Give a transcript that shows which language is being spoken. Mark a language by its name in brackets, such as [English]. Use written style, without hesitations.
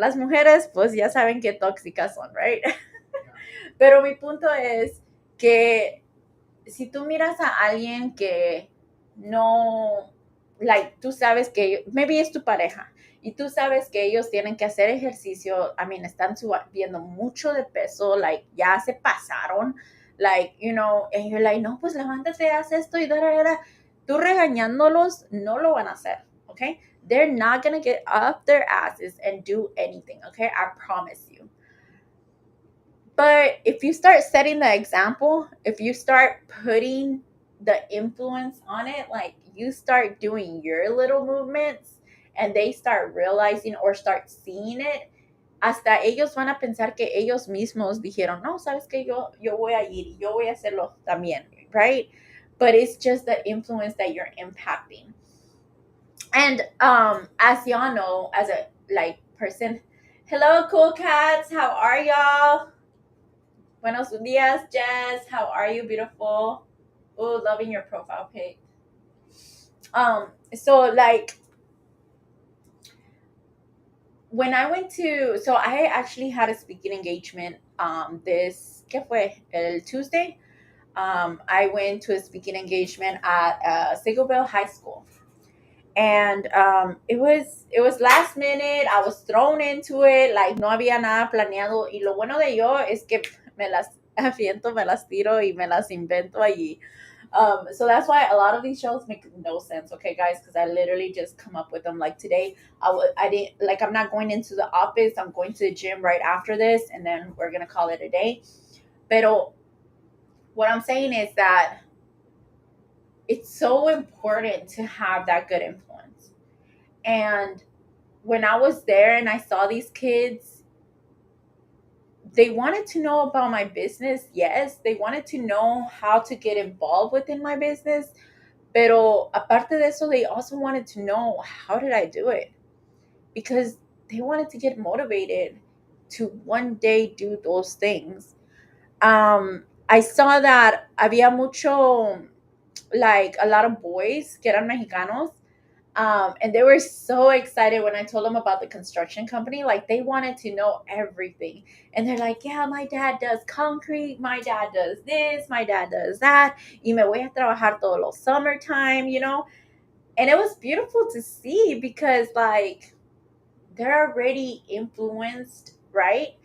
[Spanish] Las mujeres, pues, ya saben qué tóxicas son, right? Pero mi punto es que si tú miras a alguien que no, like, tú sabes que maybe es tu pareja y tú sabes que ellos tienen que hacer ejercicio, I mean, están subiendo mucho de peso, like, ya se pasaron, like, [English] and you're like, [Spanish] no, pues levántate, haz esto y da. Tú regañándolos, no lo van a hacer, okay? [English] They're not gonna get off their asses and do anything, okay? I promise you. But if you start setting the example, if you start putting the influence on it, like, you start doing your little movements and they start realizing or start seeing it, [Spanish] hasta ellos van a pensar que ellos mismos dijeron, no, sabes que yo voy a ir y yo voy a hacerlo también, right? [English] But it's just the influence that you're impacting. And as y'all know, as a like person, hello, cool cats, how are y'all? [Spanish] Buenos dias, [English] Jess. How are you, beautiful? Oh, loving your profile pic. So like when I went to, so I actually had a speaking engagement this, [Spanish] ¿qué fue? [English] El Tuesday. I went to a speaking engagement at Segoville High School. And it was last minute. I was thrown into it, like [Spanish] no había nada planeado. Y lo bueno de yo es que me las aviento, me las tiro y me las invento allí. [English] So that's why a lot of these shows make no sense, okay, guys? Because I literally just come up with them. Like today, I didn't like. I'm not going into the office. I'm going to the gym right after this, and then we're gonna call it a day. Pero what I'm saying is that it's so important to have that good influence. And when I was there and I saw these kids, they wanted to know about my business. Yes, they wanted to know how to get involved within my business. Pero aparte de eso, they also wanted to know, how did I do it? Because they wanted to get motivated to one day do those things. I saw that [Spanish] había mucho, [English] like a lot of boys [Spanish] que eran mexicanos. [English] And they were so excited when I told them about the construction company. Like they wanted to know everything. And they're like, yeah, my dad does concrete. My dad does this. My dad does that. [Spanish] Y me voy a trabajar todo lo [English] summertime, you know? And it was beautiful to see because like they're already influenced, right?